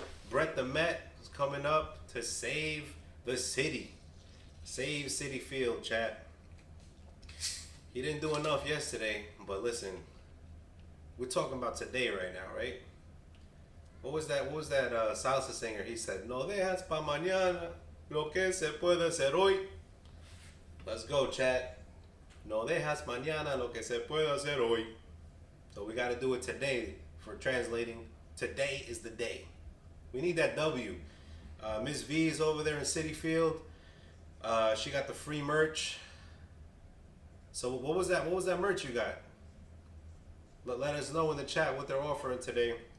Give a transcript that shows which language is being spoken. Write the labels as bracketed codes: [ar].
[en] Brett the Met is coming up to save the city. Save City Field, chat. He didn't do enough yesterday, but listen, we're talking about today right now, right? What was that salsa singer? He said, [es] no dejas pa mañana lo que se puede hacer hoy. [en] Let's go, chat. [es] No dejas mañana lo que se puede hacer hoy. [en] So we got to do it today. For translating, today is the day. We need that W. Miss V is over there in City Field. She got the free merch. So what was that? What was that merch you got? Let us know in the chat what they're offering today.